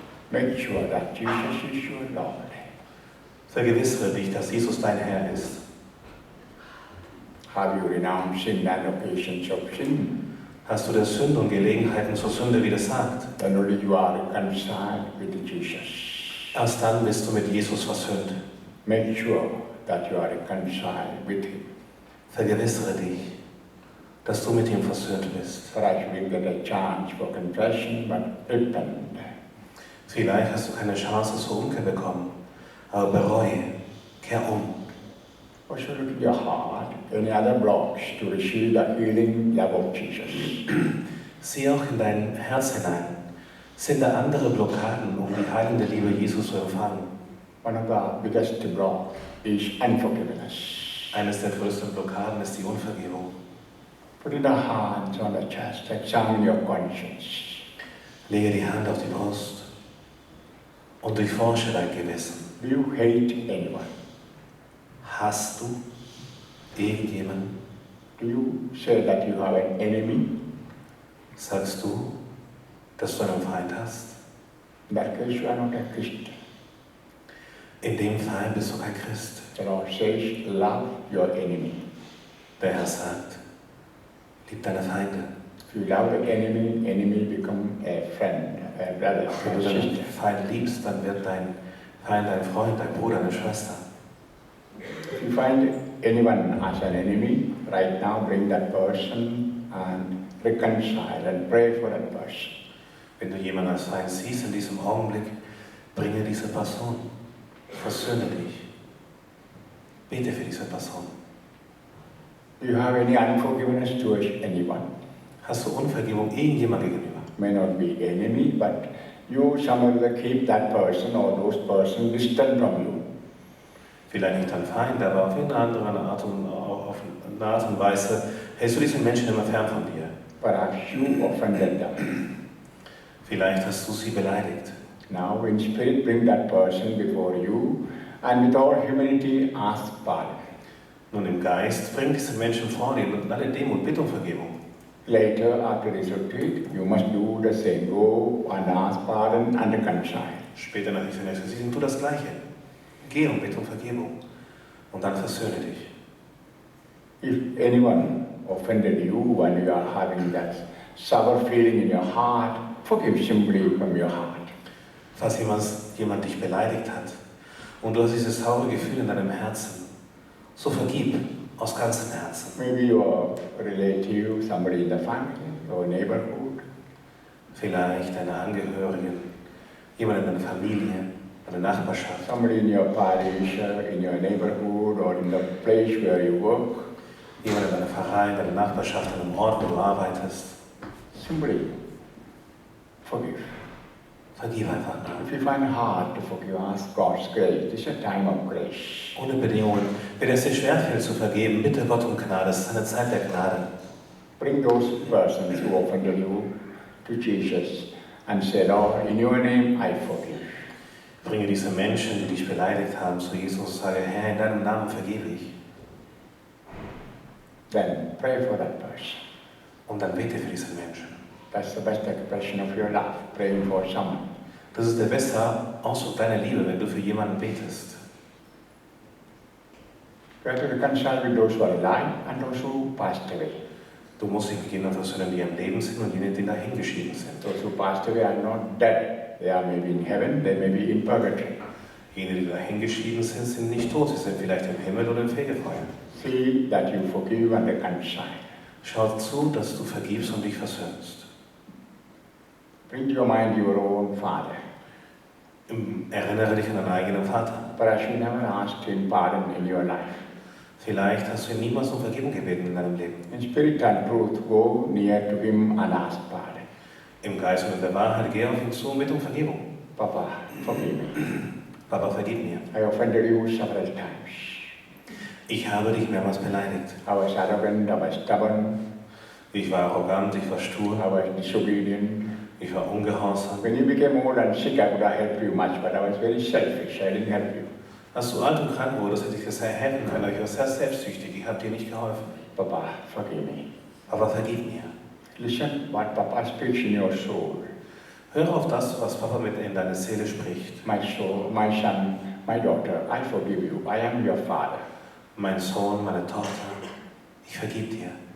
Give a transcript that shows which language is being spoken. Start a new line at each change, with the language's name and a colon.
English: Make sure that Jesus is your Lord.
German: Vergewissere dich, dass Jesus dein Herr ist.
English: Have you renounced sin and occasions of sin?
German: Hast du der Sünde und Gelegenheiten zur Sünde widersagt?
English: Then only you are reconciled with Jesus.
German: Erst dann bist du mit Jesus versöhnt.
English: Make sure that you are reconciled with Him.
German: Vergewissere dich, dass du mit ihm versöhnt bist.
English: Perhaps you didn't get a chance for confession, but repent.
German: Vielleicht hast du keine Chance zur Umkehr bekommen, aber bereue, kehr um.
English: Also look at your heart, any other blocks to receive the healing love of Jesus.
German: Sieh auch in dein Herz hinein. Sind da andere Blockaden, um die heilende Liebe Jesus zu empfangen?
English: One of the biggest blocks is unforgiveness.
German: Eines der größten Blockaden ist die Unvergebung.
English: Put the hands on the chest, examine your conscience.
German: Lege die Hand auf die Brust und durchforsche dein Gewissen.
English: Do you hate anyone?
German: Hast du irgendjemanden?
English: Do you say that you have an enemy?
German: Sagst du, dass du einen Feind hast?
English: In that case, you are not a Christian.
German: In dem Fall bist du kein Christ.
English: The Lord says, love your enemy.
German: Der Herr sagt, lieb deine Feinde.
English: If you love the enemy become a friend, a brother,
German: Wenn
English: a
German: du deinen
English: sister.
German: Feind liebst, dann wird dein Feind dein Freund, dein Bruder, deine Schwester.
English: If you find anyone as an enemy, right now bring that person and reconcile and pray for that person.
German: Wenn du jemanden als Feind siehst in diesem Augenblick, bringe diese Person. Versöhne dich. Bete für diese Person.
English: Do you have any unforgiveness towards anyone?
German: Hast du Unvergebung irgendjemand gegenüber?
English: May not be enemy, but you somehow keep that person or those person distant from you.
German: Vielleicht nicht dein Feind, aber auf irgendeine andere Art und Weise hältst du diesen Menschen immer fern von dir.
English: Perhaps you offended them.
German: Vielleicht hast du sie beleidigt.
English: Now in spirit bring that person before you and with all humility ask pardon.
German: Nun im Geist, bring diese Menschen vor dir und in aller Demut, bitte um Vergebung.
English: Later after this retreat, you must do the same. Go and ask pardon and reconcile.
German: Später nach dieser Exerzitien tu das Gleiche. Geh und bitte um Vergebung. Und dann versöhne dich.
English: If anyone offended you and you are having that sour feeling in your heart, forgive simply from your heart.
German: Falls jemand dich beleidigt hat und du hast dieses saure Gefühl in deinem Herzen, so vergib aus ganzem Herzen.
English: Maybe your relative, somebody in the family or neighborhood.
German: Vielleicht deine Angehörigen, jemand in deiner Familie, deine Nachbarschaft,
English: Somebody in your parish, in your neighborhood or in the place where you work.
German: jemand in deiner Pfarrei, in deiner Nachbarschaft, an einem Ort, wo du arbeitest.
English: Simply forgive.
German: Vergib einfach nur.
English: If you find it hard to forgive, ask God's grace. This is a time of grace.
German: Ohne Bedingungen. Wenn es dir schwerfällt zu vergeben, bitte Gott um Gnade. Es ist eine Zeit der Gnade.
English: Bring those persons who offended you to Jesus and say, Lord, in your name I forgive.
German: Bringe diese Menschen, die dich beleidigt haben, zu Jesus und sage, Herr, in deinem Namen vergebe ich.
English: Then pray for that person.
German: Und dann bete für diese Menschen.
English: That's the best expression of your love, praying for someone.
German: Das ist der beste Ausdruck deiner Liebe, wenn du für jemanden betest.
English: You have to reconcile with those who are alive and those who passed away.
German: Du musst dich mit jenen versöhnen, die am Leben sind und jenen, die dahingeschieden sind.
English: Those who passed away are not dead. They are maybe in heaven, they may be in purgatory.
German: Jene, die dahingeschieden sind, sind nicht tot. Sie sind vielleicht im Himmel oder im Fegefeuer.
English: See that you forgive and reconcile.
German: Schau zu, dass du vergibst und dich versöhnst.
English: Bring to your mind your own father.
German: Erinnere dich an deinen eigenen Vater.
English: Perhaps you never asked him pardon in your life.
German: Vielleicht hast du ihn niemals um Vergebung gebeten in deinem Leben.
English: In spirit and truth, go near to him and ask pardon.
German: Im Geist und in der Wahrheit geh auf ihn zu und bitte um Vergebung.
English: Papa, forgive me.
German: Papa, vergib mir.
English: I offended you several times.
German: Ich habe dich mehrmals beleidigt.
English: I was arrogant, I was stubborn,
German: Ich war arrogant, ich war stur,
English: I was disobedient.
German: ich war ungehorsam.
English: When you became old and sick, I would have helped you much, but I was very selfish. I didn't help you.
German: Als du alt und krank wurdest, hätte ich dir sehr helfen können, aber ich war sehr selbstsüchtig. Ich habe dir nicht geholfen.
English: Papa, forgive me.
German: Aber vergib mir.
English: Listen what Papa speaks in your soul.
German: Höre auf das, was Papa mit in deine Seele spricht.
English: My soul, my son, my daughter, I forgive you. I am your father.
German: Mein Sohn, meine Tochter, ich vergib dir.